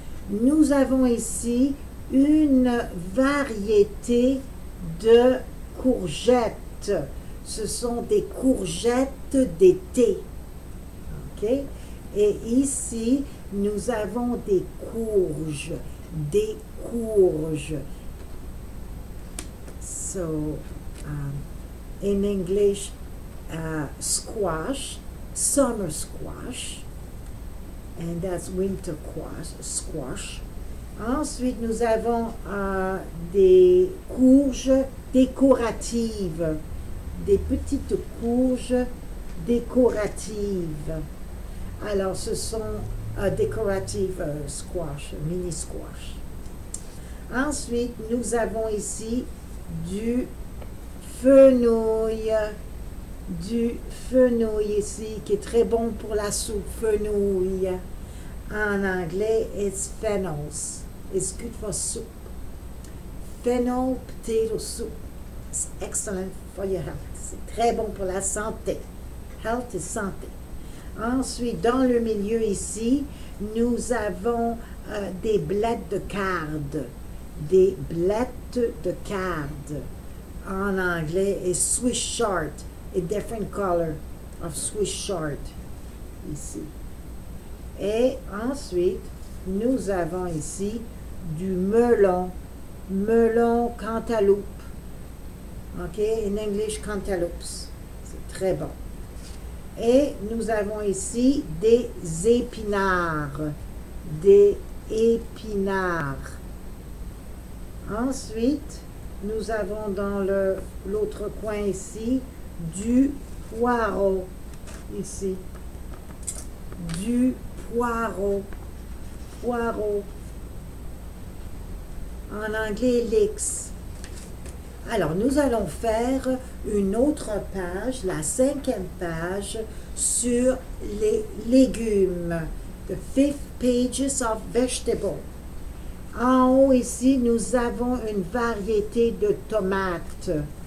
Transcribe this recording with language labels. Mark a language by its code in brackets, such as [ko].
[fr] Nous avons ici une variété de courgettes. Ce sont des courgettes d'été. OK? Et ici, nous avons des courges. Des courges. [en] So, in English, squash, summer squash, and that's winter squash. [fr] Ensuite, nous avons des courges décoratives, des petites courges décoratives. Alors, ce sont [en] decorative squash, mini squash. [fr] Ensuite, nous avons ici du fenouil ici, qui est très bon pour la soupe, fenouil. En anglais, [en] it's phenols. It's good for soup. Fennel potato soup. It's excellent for your health. [fr] C'est très bon pour la santé. [en] Health is [fr] santé. Ensuite, dans le milieu ici, nous avons des blettes de carde. Des blettes de carde. En anglais, est Swiss chard. [en] A different color of Swiss chard. [fr] Ici. Et ensuite, nous avons ici du melon. Melon cantaloupe. OK? [en] In English, cantaloupes. [fr] C'est très bon. Et nous avons ici des épinards. Des épinards. Ensuite, nous avons dans l'autre coin ici du poireau. Ici. Du poireau. Poireau. En anglais, leeks. Alors, nous allons faire une autre page, la 5e page, sur les légumes. [en] The 5th pages of vegetables. [fr] En haut ici, nous avons une variété de tomates.